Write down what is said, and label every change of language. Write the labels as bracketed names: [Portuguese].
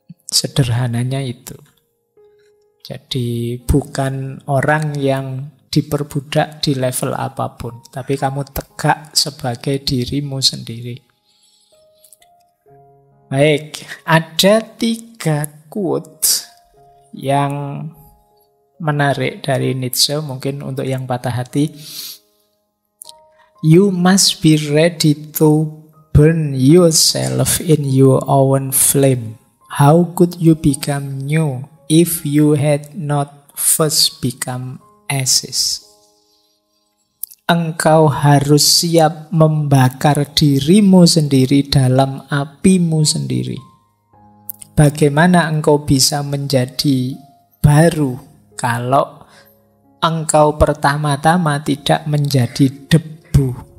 [Indonesian] Sederhananya itu. Jadi bukan orang yang diperbudak di level apapun, tapi kamu tegak sebagai dirimu sendiri. Baik, ada 3 quote yang menarik dari Nietzsche, mungkin untuk yang patah hati. [English] You must be ready to burn yourself in your own flame. How could you become new if you had not first become ashes? [Indonesian] Engkau harus siap membakar dirimu sendiri dalam apimu sendiri. Bagaimana engkau bisa menjadi baru kalau engkau pertama-tama tidak menjadi debu?